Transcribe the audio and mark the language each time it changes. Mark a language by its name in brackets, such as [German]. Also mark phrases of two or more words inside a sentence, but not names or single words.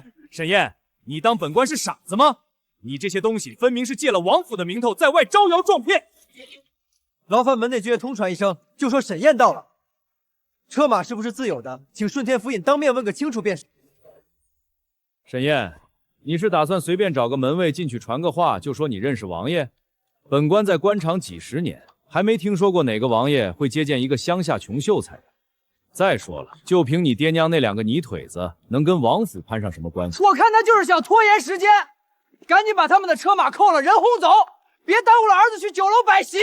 [Chinese] 沈燕，你当本官是傻子吗？你这些东西分明是借了王府的名头，在外招摇撞骗。劳烦门内军通传一声，就说沈燕到了。车马是不是自有的？请顺天府尹当面问个清楚便是。沈燕，你是打算随便找个门卫进去传个话，就说你認識王爺？本官在官場幾十年，還沒聽說過哪個王爺會接見一個鄉下窮秀才。再說了，就憑你爹娘那兩個泥腿子，能跟王府攀上什麼關係？我看他就是想拖延時間，趕緊把他們的車馬扣了，人轟走，別耽誤了兒子去酒樓擺席。